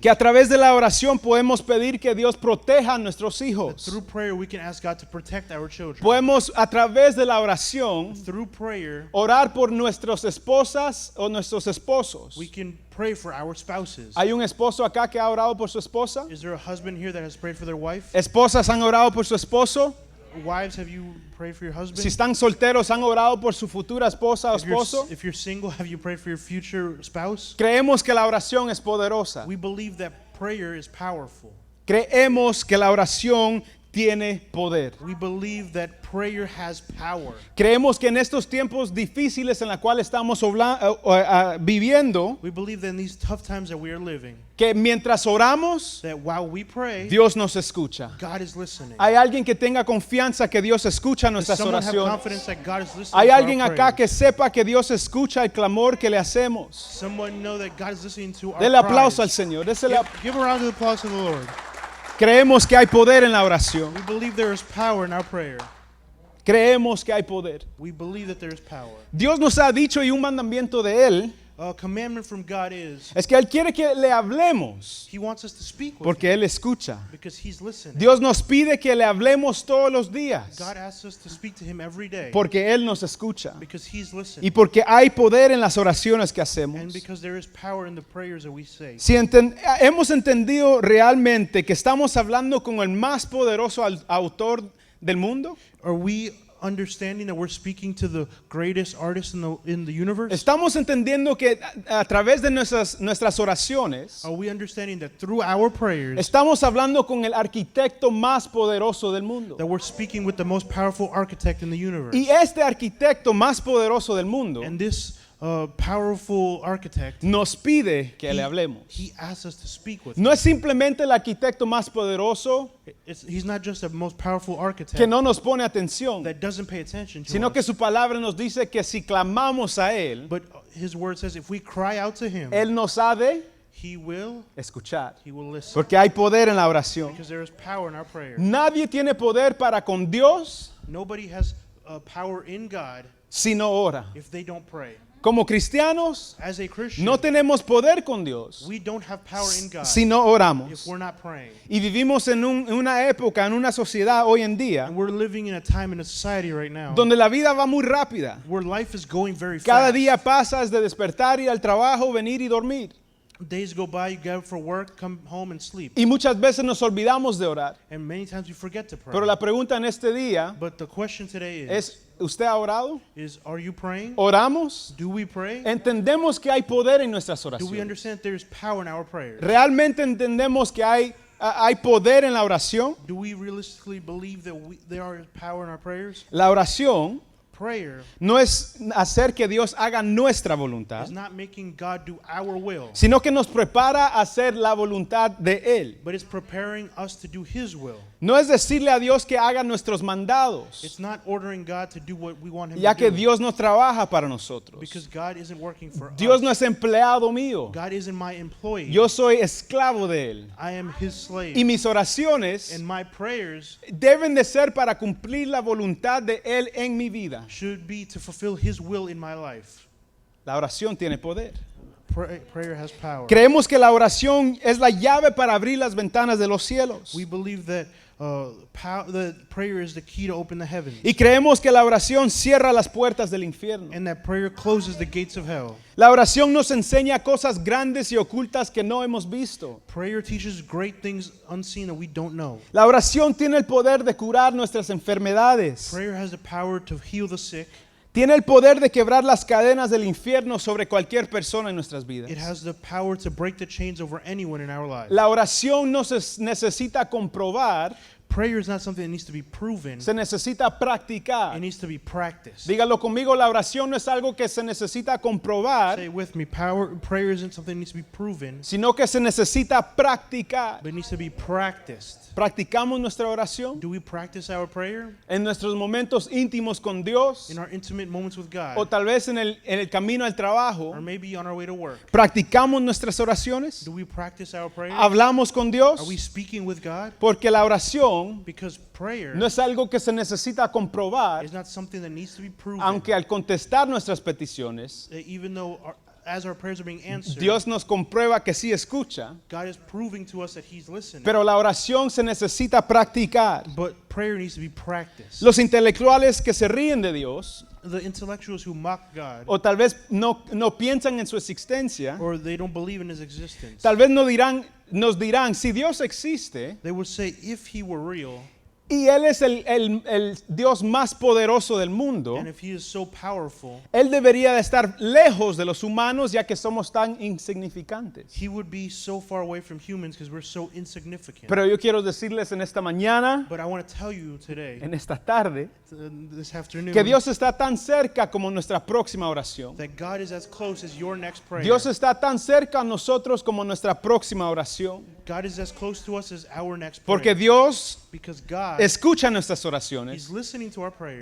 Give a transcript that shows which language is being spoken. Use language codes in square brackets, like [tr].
[es] que a través de la oración podemos pedir que Dios proteja a nuestros hijos. [en] through prayer we can ask God to protect our children. [es] Podemos a través de la oración [en] Through prayer [es] orar por nuestras esposas o nuestros esposos. [en] we can pray for our spouses. [es] ¿Hay un esposo acá que ha orado por su esposa? [en] Is there a husband here that has prayed for their wife? [es] ¿Esposas han orado por su esposo? [en] Wives, have you prayed for your husband? [es] Si están solteros, ¿han orado por su futura esposa o esposo? [en] If you're single, have you prayed for your future spouse? [es] Creemos que la oración es poderosa. [en] We believe that prayer is powerful. [es] Creemos que la oración tiene poder. [en] We believe that prayer has power. [es] Creemos que en estos tiempos difíciles en los cuales estamos viviendo, [en] We believe that in these tough times that we are living, [es] que mientras oramos, [en] that while we pray, [es] Dios nos escucha. [en] God is listening. [es] Hay alguien que tenga confianza que Dios escucha [en] Does [es] nuestras [en] someone have [es] oraciones. [en] confidence that God is listening [es] Hay [en] to [es] alguien [en] our [es] acá [en] prayers? [es] que sepa que Dios escucha el clamor que le hacemos. [en] Someone know that God is listening to our [es] Dele aplauso al [en] cries. [es] Señor. Désele [en] Give a round of applause to the Lord. [es] Creemos que hay poder en la oración. [en] We believe there is power in our prayer. [es] Creemos que hay poder. [en] We believe that there is power. [es] Dios nos ha dicho y un mandamiento de Él [en] A commandment from God is [es] es que Él quiere que le hablemos [en] He wants us to speak with [es] porque [en] Him [es] Él escucha. [en] because He's listening. [es] Dios nos pide que le hablemos todos los días [en] God asks us to speak to Him every day [es] porque Él nos escucha [en] because He's [es] y [en] listening [es] porque hay poder en las oraciones que [en] and [es] hacemos. [en] because there is power in the prayers that we say. [es] Si hemos entendido realmente que estamos hablando con el más poderoso autor del mundo, [en] Are we understanding that we're speaking to the greatest artist in the universe? [es] estamos entendiendo que a través de nuestras oraciones [en] Are we understanding that through our prayers [es] estamos hablando con el arquitecto más poderoso del mundo? [en] that we're speaking with the most powerful architect in the universe? [es] Y este arquitecto más poderoso del mundo [en] And this powerful architect, [es] nos pide que le hablemos. [en] he asks us to speak with [es] No [en] him. [es] es simplemente el arquitecto más poderoso [en] He's not just the most powerful architect [es] que no nos pone atención, [en] that doesn't pay attention to [es] sino que [en] us, [es] su palabra nos dice que si clamamos a Él, [en] but his word says if we cry out to him, [es] Él nos ha de [en] he will [es] escuchar. [en] listen. [es] Porque hay poder en la oración. [en] Because there is power in our prayer. [es] Nadie tiene poder para con Dios [en] Nobody has power in God [es] si no ora. [en] if they don't pray. [es] Como cristianos, [en] As a Christian, [es] no tenemos poder con Dios [en] we don't have power in God [es] si no [en] if [es] oramos. [en] we're not praying. [es] Y vivimos en una época, en una sociedad hoy en día, [en] And we're living in a time in a society right now [es] donde la vida va muy rápida. [en] where life is going very [es] Cada [en] fast. [es] día pasas de despertar, ir al trabajo, venir y dormir. [en] Days go by, you get up for work, come home and sleep. [es] Y muchas veces nos olvidamos de orar. [en] And many times we forget to pray. [es] Pero la pregunta en este día [en] But the question today [es] es, ¿usted ha orado? [en] are you praying? [es] ¿Oramos? [en] Do we pray? [es] ¿Entendemos que hay poder en nuestras [en] Do we [es] oraciones? [en] understand that there is power in our prayers? [es] ¿Realmente entendemos que hay poder en la oración? [en] Do we realistically believe that there is power in our prayers? [es] La oración [en] Prayer [es] no es hacer que Dios haga nuestra voluntad, [en] is not making God do our will, [es] sino que nos prepara a hacer la voluntad de Él. [en] but it's preparing us to do His will. [es] No es decirle a Dios que haga nuestros mandados, [en] It's not ordering God to do what we want Him [es] ya [en] to [es] que [en] do, [es] Dios no trabaja para nosotros. [en] because God isn't working for [es] Dios [en] us. [es] no es empleado mío, [en] God isn't my employee. [es] yo soy esclavo de Él. [en] I am His slave. [es] Y mis oraciones [en] And my prayers [es] deben de ser para cumplir la voluntad de Él en mi vida. [en] should be to fulfill His will in my life. [es] La oración tiene poder. [en] Prayer has power. [es] Creemos que la oración es la llave para abrir las ventanas de los cielos. [en] We believe that the prayer is the key to open the heavens, [es] Y creemos que la oración cierra las puertas del infierno. [en] and that prayer closes the gates of hell. [es] La oración nos enseña cosas grandes y ocultas que no hemos visto. [en] Prayer teaches great things unseen that we don't know. [es] La oración tiene el poder de curar nuestras enfermedades. [en] Prayer has the power to heal the sick. [es] Tiene el poder de quebrar las cadenas del infierno sobre cualquier persona en nuestras vidas. [en] It has the power to break the chains over anyone in our lives. [es] La oración no se necesita comprobar, [en] Prayer is not something that needs to be proven. [es] se necesita practicar. [en] It needs to be practiced. [es] Dígalo conmigo, la oración no es algo que se necesita comprobar, [en] Say it with me. Prayer isn't something that needs to be proven, [es] sino que se necesita practicar. [en] but it needs to be practiced. [es] ¿Practicamos nuestra oración [en] Do we practice our prayer [es] en nuestros momentos íntimos con Dios? [en] in our intimate moments with God, [es] O tal vez en el camino al trabajo. [en] or maybe on our way to work? [es] ¿Practicamos nuestras oraciones? [en] Do we practice our prayer? [es] ¿Hablamos con Dios? [en] Are we speaking with God? [es] Porque la oración [en] Because prayer [es] no es algo que se necesita comprobar, [en] is not something that needs to be proven. [es] aunque al contestar nuestras peticiones, [en] Even though as our prayers are being answered, [es] Dios nos comprueba que sí escucha, [en] God is proving to us that He's listening. [es] pero la oración se necesita practicar. [en] But prayer needs to be practiced. [es] Los intelectuales que se ríen de Dios, [en] The intellectuals who mock God, [es] o tal vez no piensan en su existencia, [en] or they don't believe in His existence, [es] tal vez nos dirán, si Dios existe, [en] they would say, if He were real, [es] y Él es el Dios más poderoso del mundo, [en] and if he is so powerful, [es] Él debería de estar lejos de los humanos ya que somos tan insignificantes. [en] he would be so far away from humans because we're so insignificant. [es] Pero yo quiero decirles en esta mañana, [en] But I want to tell you today, [es] en esta tarde, [en] this afternoon, [es] que Dios está tan cerca como nuestra próxima oración. [en] that God is as close as your next prayer. [es] Dios está tan cerca a nosotros como nuestra próxima oración. [en] God is as close to us as our next prayer. [es] Porque Dios [en] Because God, [es] escucha nuestras [en] He's [es] oraciones [en] listening to our prayers.